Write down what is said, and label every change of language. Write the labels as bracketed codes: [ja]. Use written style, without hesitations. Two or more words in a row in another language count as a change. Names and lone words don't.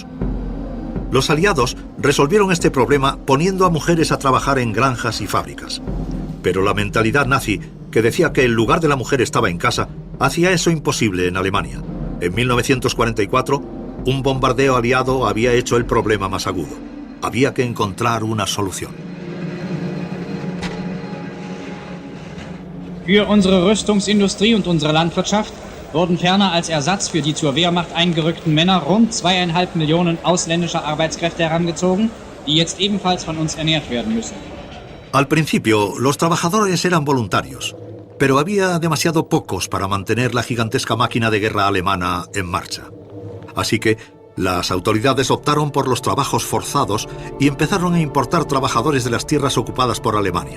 [es] Los aliados resolvieron este problema poniendo a mujeres a trabajar en granjas y fábricas. Pero la mentalidad nazi, que decía que el lugar de la mujer estaba en casa, hacía eso imposible en Alemania. En 1944, un bombardeo aliado había hecho el problema más agudo. Había que encontrar una solución. [de] Für unsere Rüstungsindustrie und unsere Landwirtschaft wurden ferner als Ersatz für die zur Wehrmacht eingerückten Männer rund 2,5 Millionen ausländische Arbeitskräfte herangezogen, die jetzt ebenfalls von uns ernährt werden müssen. [es] Al principio, los trabajadores eran voluntarios, pero había demasiado pocos para mantener la gigantesca máquina de guerra alemana en marcha. Así que las autoridades optaron por los trabajos forzados y empezaron a importar trabajadores de las tierras ocupadas por Alemania.